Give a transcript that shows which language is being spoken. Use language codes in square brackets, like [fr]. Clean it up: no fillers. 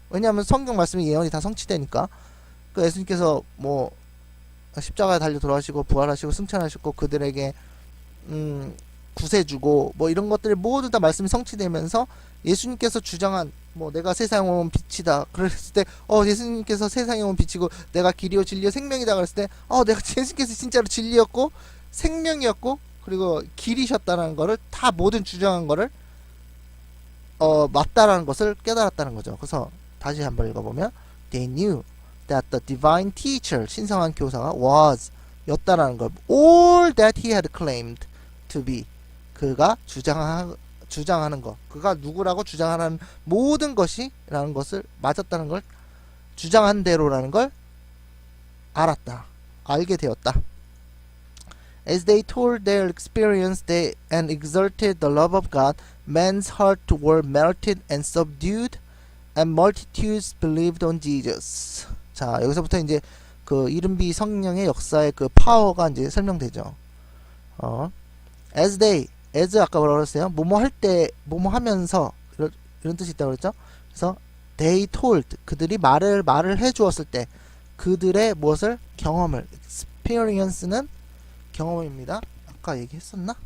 [ko] 왜냐하면 성경 말씀이 예언이 다 성취되니까. 그 예수님께서 뭐 십자가에 달려 돌아가시고 부활하시고 승천하셨고 그들에게 구세 주고 뭐 이런 것들이 모두 다 말씀이 성취되면서 예수님께서 주장한 뭐 내가 세상에 온 빛이다 그랬을 때 예수님께서 세상에 온 빛이고 내가 길이요 진리요 생명이다 그랬을 때 내가 예수님께서 진짜로 진리였고 생명이었고 그리고 길이셨다는 거를 다 모든 주장한 거를 맞다라는 것을 깨달았다는 거죠. 그래서 다시 한번 읽어보면 [en] they knew that the divine teacher [ko] 신성한 교사가 였다라는 걸 [en] all that he had claimed to be. [ko] 그가 주장하는 것, 그가 누구라고 주장하는 모든 것이라는 것을 맞았다는 걸, 주장한 대로라는 걸 알게 되었다. [en] As they told their experience and exerted the love of God, Men's hearts were melted and subdued, and multitudes believed on Jesus. [ko] 자, 여기서부터 이제 그 이른비 성령의 역사의 그 파워가 이제 설명되죠. as 아까 뭐라고 그랬어요? 뭐뭐 할 때, 뭐뭐 하면서 이런 뜻이 있다고 그랬죠? 그래서 [en] they told [ko] 그들이 말을 해 주었을 때 그들의 무엇을 경험을 experience는 경험입니다. 아까 얘기했었나?